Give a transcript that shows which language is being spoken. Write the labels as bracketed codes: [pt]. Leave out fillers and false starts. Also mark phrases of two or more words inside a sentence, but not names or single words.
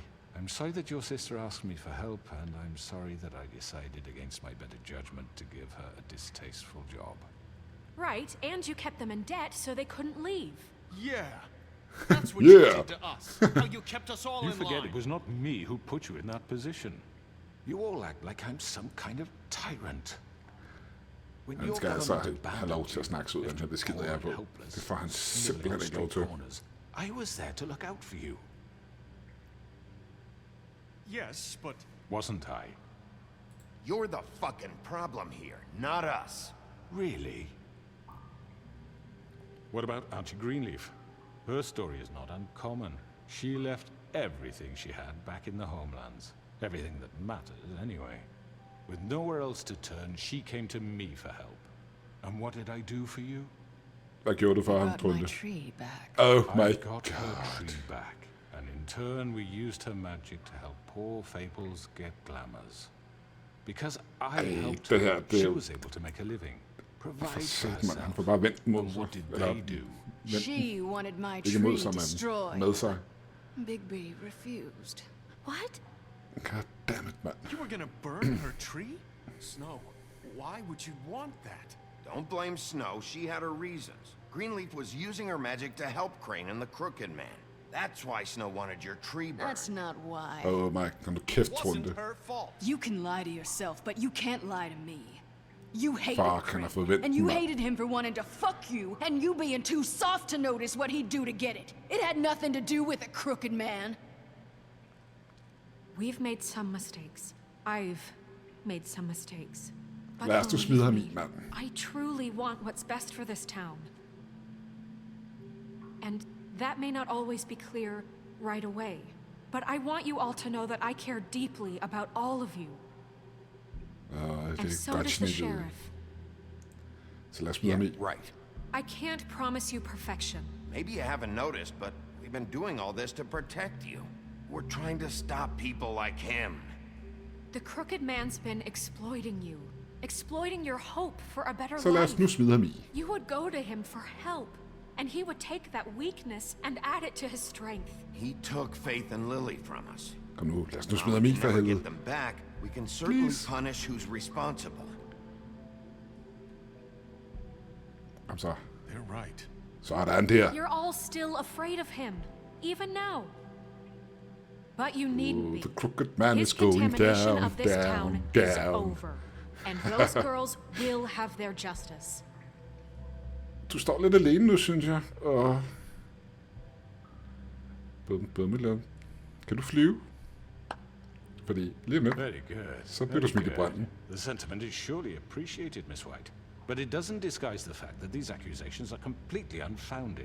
[en] I'm sorry that your sister asked me for help, and I'm sorry that I decided against my better judgment to give her a distasteful job. Right, and you kept them in debt so they couldn't leave. Yeah. That's what you did to us. How you kept us all You in forget line. it was not me who put you in that position. You all act like I'm some kind of tyrant. When [da] Han skal altså have lov til at snakke ud af den her besked, jeg er på. Det får han simpelthen ikke lov til. [en] I was there to look out for you. Yes, but... Wasn't I? You're the fucking problem here, not us. Really? What about Auntie Greenleaf? Her story is not uncommon. She left everything she had back in the homelands. Everything that matters, anyway. With nowhere else to turn, she came to me for help. And what did I do for you? [da] Hvad gjorde du for ham, Trunde? [en] Oh my God. Her tree back. And in turn, we used her magic to help poor Fables get glamours. Because I helped her, she was able to make a living. Provide for herself. [da] Han får bare vendt mod sig. [en] What did they do? She wanted my [da] Ikke [en] tree [da] mod sig, men [en] destroyed. [da] med sig. [en] Bigby refused. What? God damn it, man. You were gonna burn her tree? Snow, why would you want that? Don't blame Snow, she had her reasons. Greenleaf was using her magic to help Crane and the Crooked Man. That's why Snow wanted your tree burned. That's not why. Oh my, [da] kom du kæft, Trunde. [en] Wasn't her fault. You can lie to yourself, but you can't lie to me. You hated Fuck, [da] han har [en] Crane, [da] fået vendt [en] and [da] den, [en] you [da] mand. [en] hated him for wanting to fuck you, and you being too soft to notice what he'd do to get it. It had nothing to do with a crooked man. We've made some mistakes. I've made some mistakes. But [da] Lad os nu smide ham i, [en] believe [da] mand. [en] me, I truly want what's best for this town. And that may not always be clear right away. But I want you all to know that I care deeply about all of you. [da] Det [en] And [da] er [en] so [da] godt [en] does the [da] snittet. [en] sheriff. [da] Så lad os smide ham i. [en] Right. I can't promise you perfection. Maybe you haven't noticed, but we've been doing all this to protect you. We're trying to stop people like him. The crooked man's been exploiting you. Exploiting your hope for a better [da] Så lad os [en] life. [da] nu smide ham i. [en] You would go to him for help, and he would take that weakness and add it to his strength. He took Faith and Lily from us. [da] Kom nu, lad os nu [en] While [da] smide ham [en] we [da] i [en] can [da] for [en] never [da] helvede. [en] get them back, we can certainly Please. punish who's responsible. [da] Kom så. [en] They're right. [da] Så er der han der. [en] You're all still afraid of him, even now. But you needn't be. The crooked man His is going contamination down, of this town down, is down. over, and those girls will have their justice. [da] Du står lidt alene nu, synes jeg. Og... Bummelum. Kan du flyve? Fordi lige med, [en] Very good. [da] så bliver du [en] Very [da] smidt i [en] good. [da] branden. [en] The sentiment is surely appreciated, Miss White. But it doesn't disguise the fact that these accusations are completely unfounded.